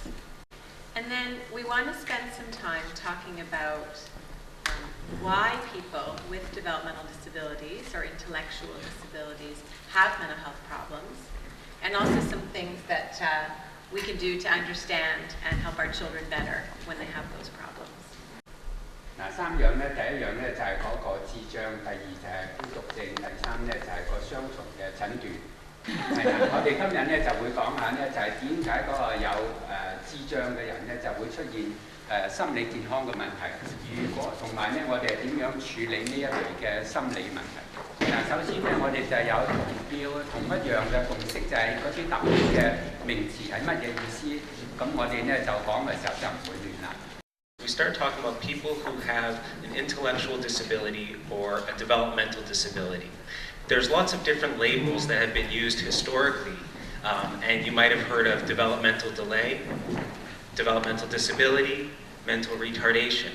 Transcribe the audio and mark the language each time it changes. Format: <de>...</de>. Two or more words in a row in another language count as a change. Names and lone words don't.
<en>And then we want to spend some time talking about why people with developmental disabilities or intellectual disabilities have mental health problems, and also some things that we can do to understand and help our children better when they have those problems.</en> <yue>3 樣咧，第一樣咧就係嗰個智障，第二就係孤獨症，第3咧就係個雙重嘅診斷。係啦，我哋今日咧就會講下咧，就係點解嗰個有智障嘅人咧就會出現心理健康嘅問題。如果同埋咧，我哋點樣處理呢一類嘅心理問題？首先咧，我哋就有同一樣嘅共識，就係嗰啲特別嘅名詞係乜嘢意思。咁我哋咧就講嘅時候就唔會亂啦。</yue> <en>We start talking about people who have an intellectual disability or a developmental disability. There's lots of different labels that have been used historically, and you might have heard of developmental delay, developmental disability, mental retardation.</en>